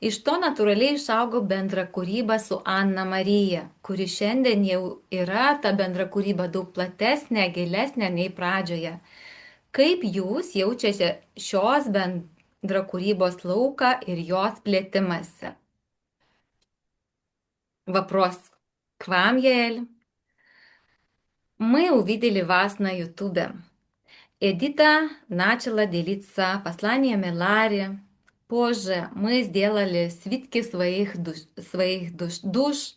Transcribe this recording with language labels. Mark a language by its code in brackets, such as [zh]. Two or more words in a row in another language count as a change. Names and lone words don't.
[lt] Iš to natūraliai išaugo bendra kūryba su Anna Marija, kuri šiandien jau yra ta bendra kūryba daug platesnė, gilesnė nei pradžioje. Kaip jūs jaučiate šios bendra kūrybos lauką ir jos plėtimąsi? [ru] Вопрос к вам, Яэль. Мы увидели вас на Ютубе. Эдита начала делиться посланиями Ларе. Позже мы сделали свитки своих душ.